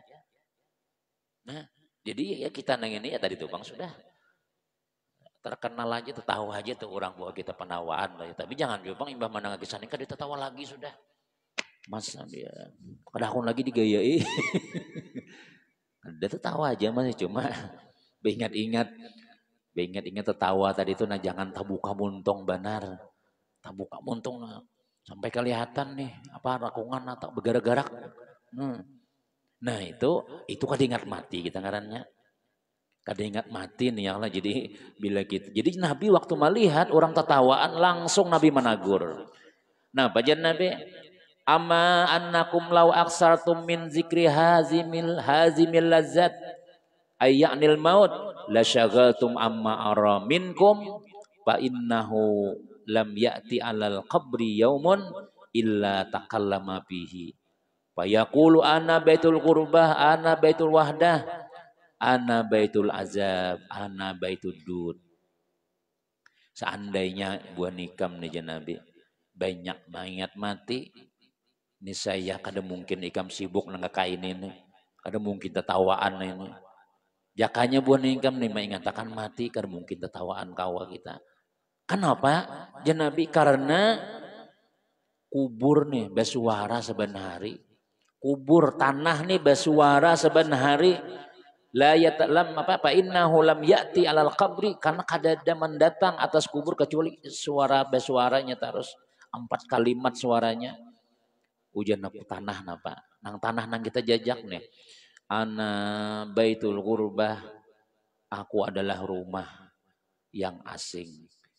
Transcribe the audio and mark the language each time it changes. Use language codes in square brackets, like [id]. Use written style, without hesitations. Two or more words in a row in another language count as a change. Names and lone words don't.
[bjn] Nah, jadi ya kita nang ini ya tadi tuh Bang sudah terkenal aja, tertawa aja tuh orang bahwa kita penawaan lah. Tapi jangan juga Bang imbah mana ngegisanin kan dia tertawa lagi sudah. Masa dia kadang lagi digayai. Dia tertawa aja masih cuma ingat-ingat tertawa tadi itu nah jangan tabuka muntung benar. Tabuka muntung nah. Sampai kelihatan nih apa rakungan atau bergerak-gerak. Nah itu kan ingat mati kita ngarannya. Kada ingat mati nih ya Allah. Jadi bila kita jadi Nabi waktu melihat orang tertawaan langsung Nabi menagur. Nah, bajan Nabi [ar] أما إنكم لو أكثرتم من ذكر هاذم اللذات أي الموت لشغلتم عما أرى منكم فإنه لم يأت على القبر يوم إلا تكلم به فيقول أنا بيت الغربة أنا بيت الوحدة أنا بيت العذاب أنا بيت الدود. [bjn] Seandainya buah nikam nih Nabi banyak mayat mati ini saya kada mungkin ikam sibuk nangkain ini kada mungkin tertawaan ini jakanya buah nikam nih mengatakan mati kada mungkin tertawaan kawa kita. Kenapa Nabi? Karena kubur nih bersuara sebenari kubur tanah nih bersuara sebenari [ar] لا يتألم [bjn] apa [ar] إنه لم يأت على القبر [bjn] karena kadada mendatang atas kubur kecuali suara bersuaranya terus 4 kalimat suaranya hujan tanah napa nang tanah nang kita jajak nih [ar] أنا بيت الغربة [bjn] aku adalah rumah yang asing